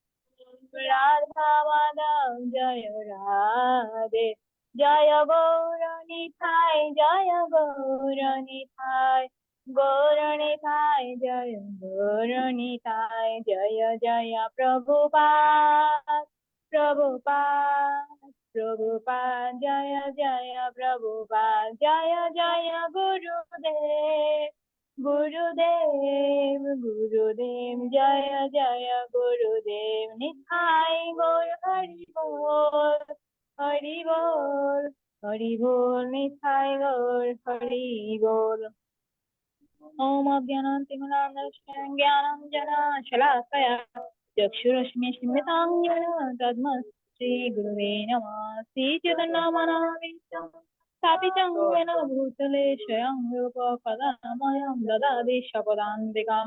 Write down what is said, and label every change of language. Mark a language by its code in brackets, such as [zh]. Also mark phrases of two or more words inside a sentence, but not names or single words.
[bn] রাধা মাধব জয় রাধে, জয় গৌরনিতাই, জয় গৌরনিতাই, গৌরনিতাই জয় গৌরনিতাই, জয় জয় প্রভুপাদ, প্রভুপাদ, প্রভুপাদ, জয় জয় প্রভুপাদ, জয় জয় গুরুদেব, গুরুদেব, গুরুদেব, জয় জয় গুরুদেব, নিতাই গৌর হরি বল, হরি বল, হরি বল, নিতাই গৌর হরি বল। [sa] ओम अज्ञानातिमिरान्धस्य ज्ञानाञ्जनशलाकया चक्षुरुष्मिस्मितां येन तस्मै गुरुवे नमः। श्रीचैतन्यमनोभीष्टं स्थापितं येन भूतले स्वयं रूप कदा मह्यं ददाति स्वपदान्तिकां।